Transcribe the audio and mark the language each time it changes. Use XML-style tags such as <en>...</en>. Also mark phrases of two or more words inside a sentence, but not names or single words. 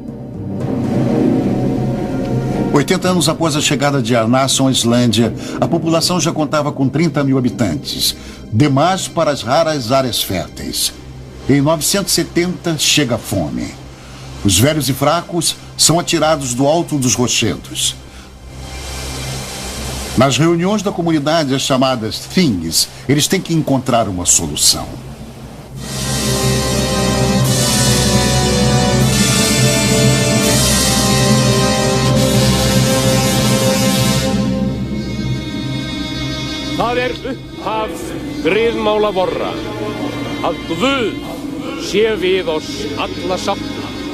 <pt>80 anos após a chegada de Arnason à Islândia, a população já contava com 30.000 habitantes, demais para as raras áreas férteis. Em 970 chega a fome. Os velhos e fracos são atirados do alto dos rochedos. Nas reuniões da comunidade, as chamadas things, eles têm que encontrar uma solução.</pt> <is>Það upphaf griðmála vorra, að Guð sé við oss alla sáttir.</is>